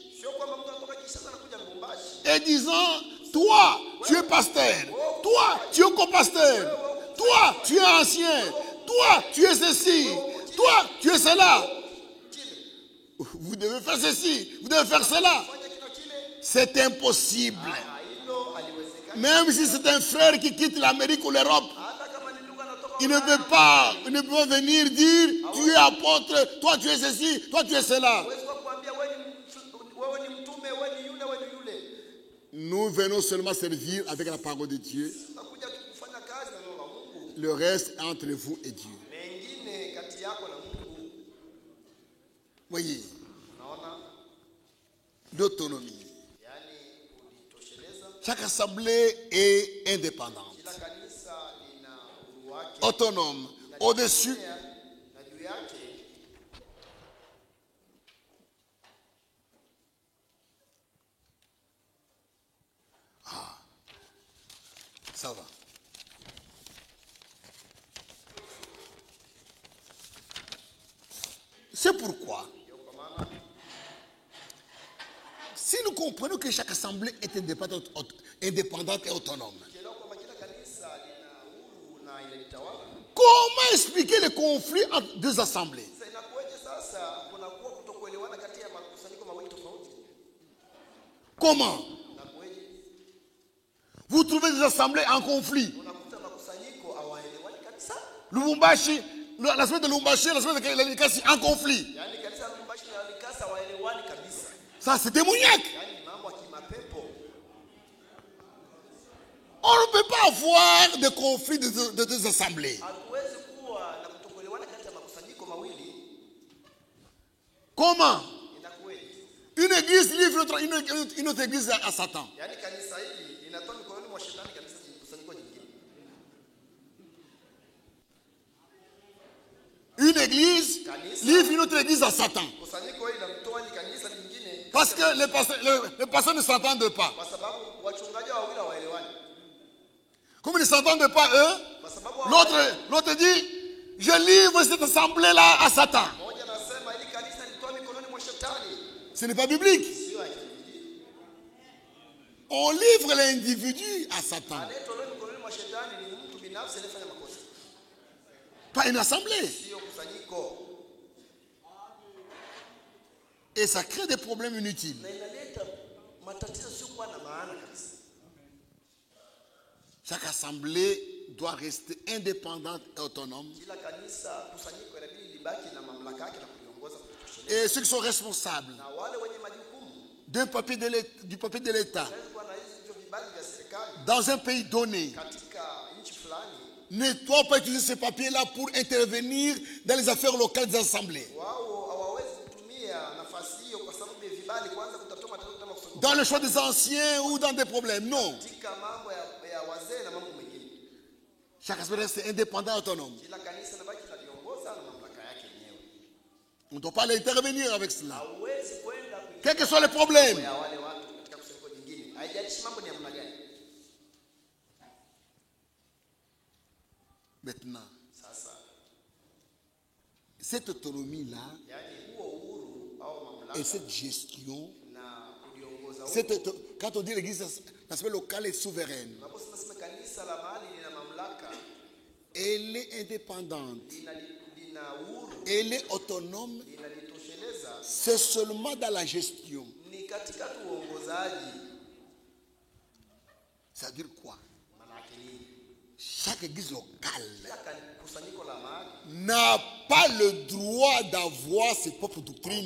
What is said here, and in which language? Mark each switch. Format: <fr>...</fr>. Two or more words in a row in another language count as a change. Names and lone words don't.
<sw>Sio kwamba mtu anatoka Kinshasa anakuja Lubumbashi.</sw> <fr>et disant, toi, tu es pasteur, toi, tu es co-pasteur, toi, tu es ancien, toi, tu es ceci, toi, tu es cela. Vous devez faire ceci, vous devez faire cela.</fr> <sw>Fanya kila kile.</sw> <fr>C'est impossible.</fr> <sw>Hilo haliwezekani.</sw> <fr>Même si c'est un frère qui quitte l'Amérique ou l'Europe,</fr> <sw>Hata kama ni ndugu anatoka</sw> <fr>il ne peut pas venir dire, tu es apôtre, toi tu es ceci, toi tu es cela.</fr> <sw>Huwezi kuambia wewe ni mtume, wewe ni yule, wewe ni yule.</sw> <fr>Nous venons seulement servir avec la parole de Dieu.</fr> <sw>Tunakuja tu kufanya kazi na neno la Mungu.</sw> <fr>Le reste est entre vous et Dieu.</fr> <sw>Mengine kati yako na Mungu.</sw> <fr>Voyez,</fr> <sw>Unaona?</sw> <fr>l'autonomie.</fr> <sw>Yaani kujitosheleza.</sw> <fr>Chaque assemblée est indépendante,</fr> <sw>Kila kanisa lina uhuru wake.</sw> <fr>autonome, au-dessus.</fr> <sw>Na juu yake</sw> <fr>Ça va. C'est pourquoi, si nous comprenons que chaque assemblée est indépendante et autonome,</fr> <sw>ukielewa kwamba kila kanisa lina uhuru na inajitawala.</sw> <fr>comment expliquer les conflits entre deux assemblées?</fr> <sw>Sasa inakuwaje sasa kunakuwa kutokuelewana kati ya makusanyiko mawili tofauti?</sw> <fr>Comment?</fr> <sw>Inakuwaje?</sw> <fr>Vous trouvez des assemblées en conflit.</fr> <sw>Unakuta makusanyiko hawaelewani kabisa.</sw> <fr>Lubumbashi, la semaine de Lubumbashi, la semaine de Likasi en conflit.</fr> <sw>Yaani kanisa la Lubumbashi na Likasa hawaelewani kabisa.</sw> <fr>Ça, c'est démoniaque.</fr> <sw>Yaani mambo ya kimapepo.</sw> <fr>On ne peut pas avoir de conflit de deux assemblées.</fr> <sw>Hatuwezi kuwa na kutokuelewana kati ya makusanyiko mawili.</sw> <fr>Comment?</fr> <sw>Inakuwaje?</sw> <fr>Une église livre une autre église à Satan.</fr> <sw>Yaani kanisa hili linatoa mikononi mwa shetani kanisa kusanyiko jingine.</sw> <fr>Une église livre une autre église à Satan.</fr> <sw>Kusanyiko hili linamtoa hili kanisa lingine</sw> <fr>Parce que les pasteurs ne s'entendent pas.</fr> <sw>kwa sababu wachungaji wawili hawaelewani.</sw> <fr>Comme ils ne s'entendent pas eux,</fr> <sw>Kwa sababu</sw> <fr>l'autre dit, je livre cette assemblée-là à Satan.</fr> <sw>mmoja anasema hili kanisa litoa mikononi mwa shetani.</sw> <fr>Ce n'est pas biblique.</fr> <sw>Sio akili.</sw> <fr>On livre l'individu à Satan,</fr> <sw>Anayetolewa mikononi mwa shetani ni mtu binafsi anayefanya makosa.</sw> <fr>pas une assemblée.</fr> <sw>Sio kusanyiko.</sw> <fr>Et ça crée des problèmes inutiles.</fr> <sw>Na inaleta matatizo sio kuwa na maana kabisa.</sw> <fr>Chaque assemblée doit rester indépendante et autonome.</fr> <sw>Kila kanisa kusanyiko inabidi libaki na mamlaka yake na kuliongoza kutosheleza.</sw> <fr>Et ceux qui sont responsables</fr> <sw>Na wale wenye majukumu</sw> <fr>du papier de l'État</fr> <sw>wanaweza kuwa na hizo vibali vya serikali</sw> <fr>dans un pays donné</fr> <sw>katika nchi fulani.</sw> <fr>ne doivent pas utiliser ces papiers-là pour intervenir dans les affaires locales des assemblées.</fr> <sw>Wao hawawezi kutumia nafasi hiyo kwa sababu ya vibali kwanza kutatua matatizo kama kusanyiko.</sw> <fr>Dans le choix des anciens ou dans des problèmes. Non.</fr> <sw>Katika mambo ya wazee na mambo mengine.</sw> <fr>Chaque assemblée reste indépendante et autonome.</fr> <sw>Kila kanisa linabaki linaliongoza na mamlaka yake yenyewe.</sw> <fr>On ne doit pas intervenir avec cela.</fr> <sw>Hauwezi kwenda</sw> <fr>Quels que soient les problèmes.</fr> <sw>ya wale watu katika kusanyiko jingine. Haijalishi mambo ni ya namna gani.</sw> <fr>Maintenant,</fr> <sw>Sasa,</sw> <fr>cette autonomie-là</fr> <sw>yani huo uhuru au mamlaka</sw> <fr>et cette gestion,</fr> <sw>na kuliongoza</sw> <fr>quand on dit l'église nationale locale est souveraine,</fr> <sw>unaposema sema kanisa la mahali lina mamlaka,</sw> <fr>elle est indépendante,</fr> <sw>lina uhuru,</sw> <fr>elle est autonome</fr> <sw>linalitosheleza</sw> <fr>c'est seulement dans la gestion.</fr> <sw>ni katika tu uongozaji.</sw> <fr>Ça veut dire quoi?</fr> <sw>Manake nini?</sw> <fr>Chaque église locale</fr> <sw>Kila kusanyiko la mahali</sw> <fr>n'a pas le droit d'avoir ses propres doctrines.</fr>